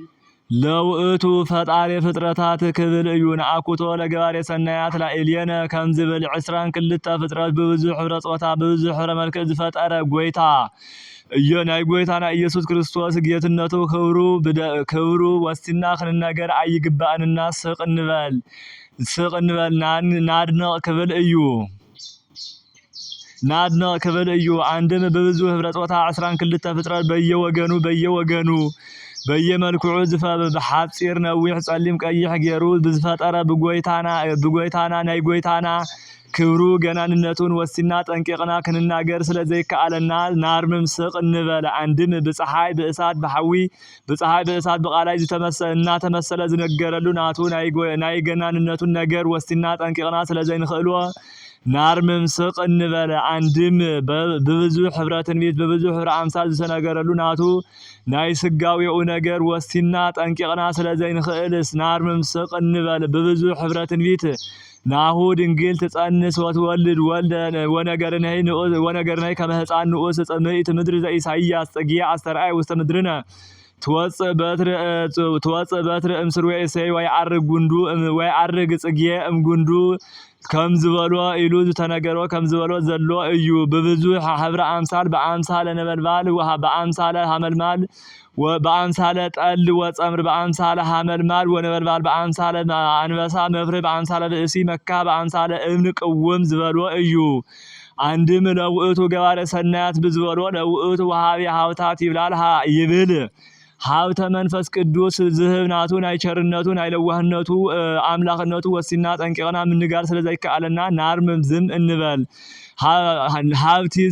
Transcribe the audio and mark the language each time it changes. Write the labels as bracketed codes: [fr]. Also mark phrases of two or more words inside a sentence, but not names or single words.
[gez] ለውእቱ ፈጣሪ ፍጥረታት [ti] ክብል እዩ ንአኩቶ [gez] ለገባሬ ሰናያት ላኢልየነ [ti] ከምዝብል 22 ፍጥረት በብዙ ሕብረ ጾታ በብዙ ሕብረ መልክዕ ዝፈጠረ ጎይታ ናይ ጎይታና ኢየሱስ ክርስቶስ ጌትነቱ ክብሩ ወስቲና ክንነገር አይግባእንና ስቅ እንበል ናድነቅ ክብል እዩ አንድም በብዙ ሕብረ ጾታ 22 ፍጥረት በየወገኑ በየመልክዑ በሐፂር ነዊሕ ጸሊም ቀይሕ ገይሩ ብዝፈጠረ ብጎይታና ናይ ጎይታና ክብሩ ገናንነቱን ወስቲና ጠንቂቅና ክንናገር ስለዘይከአለና ናርምም ስቅ እንበል አንድም በፀሐይ በእሳት በሐዊ በፀሐይ በእሳት በቃላይ ተመሰለ ዝነገረሉ ናቱ ናይ ገናንነቱን ነገር ወስቲና ጠንቂቅና ስለዘይንክእሎ ናርምም ስቅ እንበል አንድም በብዙ ሕብረ ትንቢት በብዙ ሕብረ አምሳል ዝተነገረሉ ናቱ ናይ ስጋዊኡ ነገር ወስቲና ጠንቂቅና ስለዘይንክእልስ ናርምም ስቅ እንበል በብዙ ሕብረ ትንቢት ናሁ ድንግል [gez] ትጸንስ ወትወልድ ወልደ ወነገርነይ ከመ ሕፃን ንኡስ ጽምኢት ምድር ዘኢሳይያስ ጽጌ አስተርአይ ውስተ ምድርነ ትወፅእ በትር እምስርወ እሰይ ወይዐርግ ጽጌ እምጉንዱ [ti] ከምዝበሎ ኢሉ ዝተነገሮ ከምዝበሎ ዘሎ እዩ በብዙ ሕብረ አምሳል [gez] በአምሳለ ነበልባል በአምሳለ ሐመልማል በአምሳለ ጠል ወጸምር በአምሳለ ሐመልማል ወነበልባል በአምሳለ አንበሳ መፍርህ በአምሳለ ብእሲ መካ በአምሳለ እብን ቅውም [ti] ዝበሎ እዩ አንድም [gez] ለውእቱ ገባሬ ሰናያት [ti] ብዝበሎ [gez] ለውእቱ ወሃቢ ሀብታት [ti] ይብል [gez] ሀብተ መንፈስ ቅዱስ [ti] ዝህብናቱ ናይ ቸርነቱ ናይ ለዋህነቱ አምላክነቱ ወሲና ጠንቂቅና ምንጋር ስለዘይከአለና ናርምም ዝም እንበል ሀብቲ